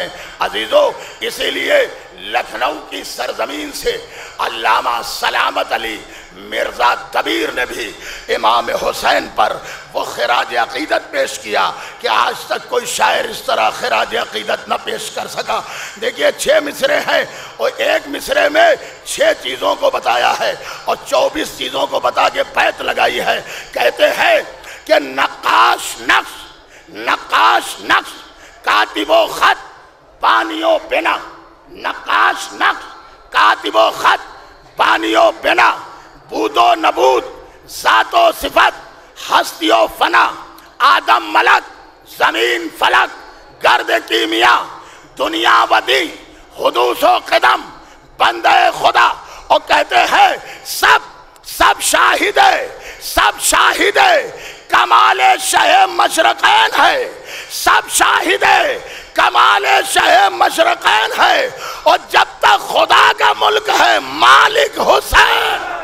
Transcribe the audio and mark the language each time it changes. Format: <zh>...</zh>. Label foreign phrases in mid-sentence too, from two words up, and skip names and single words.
<ur>عزیزو اسی لیے لکھنؤ کی سرزمین سے علامہ سلامت علی مرزا دبیر نے بھی امام حسین پر وہ خراج عقیدت پیش کیا کہ آج تک کوئی شاعر اس طرح خراج عقیدت نہ پیش کر سکا. دیکھیے 6 مصرے ہیں اور ایک مصرے میں 6 چیزوں کو بتایا ہے اور 24 چیزوں کو بتا کے بیت لگائی ہے. کہتے ہیں کہ نقاش نقش کاتب و خط بانی و بنا. نقاش نقش کاتب و خط بانی و بنا، بود و نبود، ذات و صفت، ہستی و فنا، آدم ملک، زمین فلک، گرد کیمیا، دنیا ودی، حدوث و قدم، بندہ خدا. اور کہتے ہیں سب شاہد ہے کمال شہ مشرقین ہے. سب شاہد ہے کمال شہ مشرقین ہے. اور جب تک خدا کا ملک ہے مالک حسین.</ur>